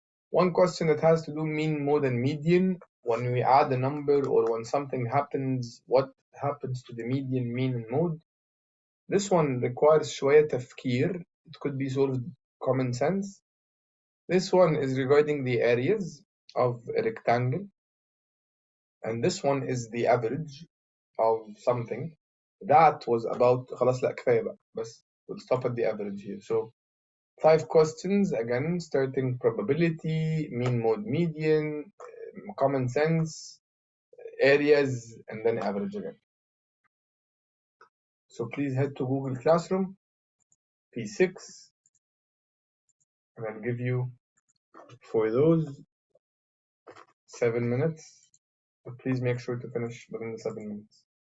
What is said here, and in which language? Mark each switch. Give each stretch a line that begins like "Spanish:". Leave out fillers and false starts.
English: One question that has to do mean, mode, and median. When we add a number or when something happens, what happens to the median, mean, and mode? This one requires
Arabic: شوية تفكير.
English: It could be solved common sense. This one is regarding the areas of a rectangle. And this one is the average of something. That was about
Arabic: خلاص لا كفاية بقى بس.
English: We'll stop at the average here. So 5 questions, again, starting probability, mean, mode, median, common sense, areas, and then average again. So please head to Google Classroom, P6, and I'll give you, for those, 7 minutes, but please make sure to finish within the 7 minutes.